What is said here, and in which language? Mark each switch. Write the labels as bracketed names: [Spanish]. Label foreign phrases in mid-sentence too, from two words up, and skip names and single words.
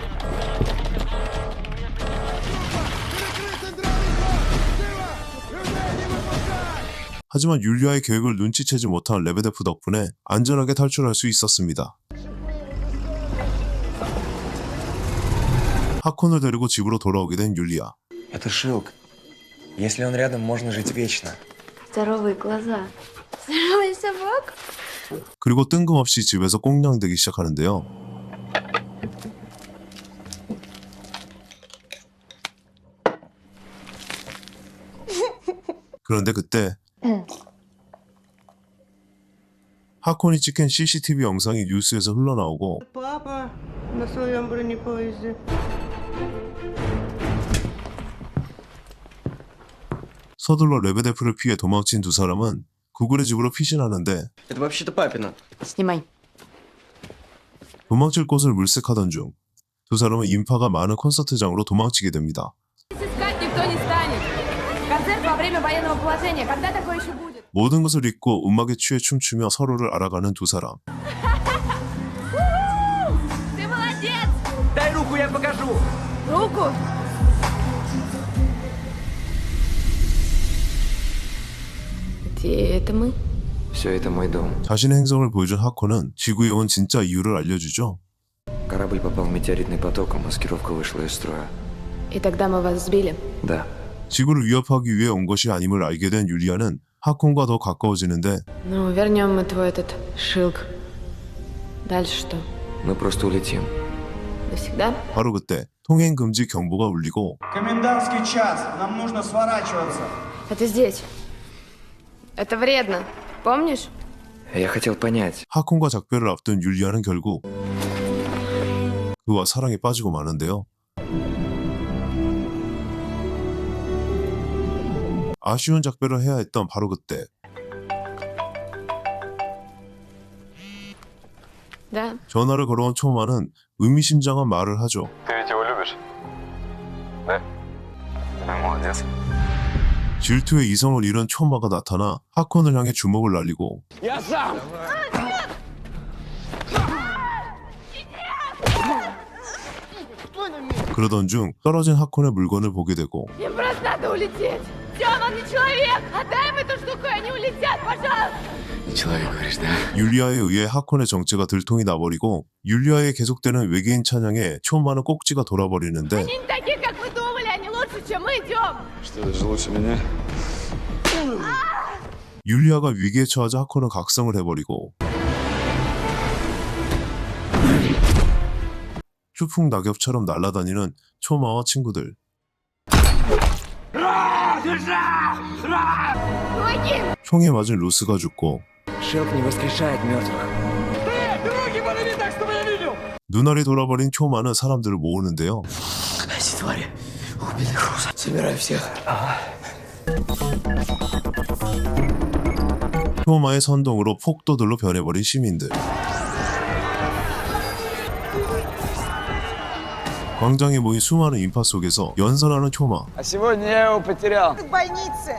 [Korean] 하지만 율리아의 계획을 눈치채지 못한 레베데프 덕분에 안전하게 탈출할 수 있었습니다. 하콘을 데리고 집으로 돌아오게 된 율리아. [Russian] Это Шилк. Если он рядом, можно жить вечно. Здоровые глаза. Здоровая собака. [Korean] 그리고 뜬금없이 집에서 꽁냥대기 시작하는데요. 그런데 그때 하콘이 찍힌 CCTV 영상이 뉴스에서 흘러나오고 [Russian] Папа на своем бронепоезде. [Korean] 서둘러 레베데프를 피해 도망친 두 사람은 구글의 집으로 피신하는데 [Russian] Это вообще-то папина. Снимай. [Korean] 도망칠 곳을 물색하던 중 두 사람은 인파가 많은 콘서트장으로 도망치게 됩니다. [Russian] Искать никто не станет. Концерт во время военного положения. Когда такое еще будет? [Korean] 모든 것을 잊고 음악에 취해 춤추며 서로를 알아가는 두 사람. [Russian] Ты молодец! Дай руку, я покажу. Руку? Где это мы? Все это мой дом. [Korean] 자신의 행성을 보여준 하콘은 지구에 온 진짜 이유를 알려주죠. [Russian] Корабль попал в метеоритный поток, а маскировка вышла из строя. И тогда мы вас сбили? Да. [Korean] 지구를 위협하기 위해 온 것이 아님을 알게 된 율리아는 하콘과 더 가까워지는데 [Russian] Ну, вернем мы твой этот шилк. Дальше что? Мы просто улетим. Навсегда? [Korean] 바로 그때 통행 금지 경보가 울리고 [Russian] Комендантский час. Нам нужно сворачиваться. Это здесь. Это вредно. Помнишь? Я хотел понять. [Korean] 하콘과 작별을 앞둔 율리아는 결국 그와 사랑에 빠지고 마는데요. 아쉬운 작별을 해야 했던 바로 그때 [Russian] Да. [Korean] 전화를 걸어온 초마는 의미심장한 말을 하죠. [Russian] Ты ведь его любишь? Да? Ты молодец. [Korean] 질투의 이성을 잃은 초마가 나타나 하콘을 향해 주먹을 날리고 [Russian] Я сам. [Korean] 그러던 중 떨어진 하콘의 물건을 보게 되고 [Russian] Им просто надо улететь. Тёма, он не человек. Отдай им эту штуку, и они улетят, пожалуйста. Не человек, говоришь, да? [Korean] 율리아에 의해 하콘의 정체가 들통이 나버리고 율리아에 계속되는 외계인 찬양에 초마는 꼭지가 돌아버리는데 [Russian] Они не такие, как вы думали. Они лучше, чем мы. Идем. Что, даже лучше меня? [Korean] 율리아가 위기에 처하자 하콘은 각성을 해버리고 추풍 낙엽처럼 날아다니는 초마와 친구들. 총에 맞은 루스가 죽고 [Russian] Шилк не воскрешает мертвых. [Korean] 눈알이 돌아버린 초마는 사람들을 모으는데요. [Russian] Эти твари убили Руса. Собирай всех. [Korean] 초마의 선동으로 폭도들로 변해버린 시민들. 광장에 모인 수많은 인파 속에서 연설하는 초마. [Russian] А сегодня я его потерял. В больнице.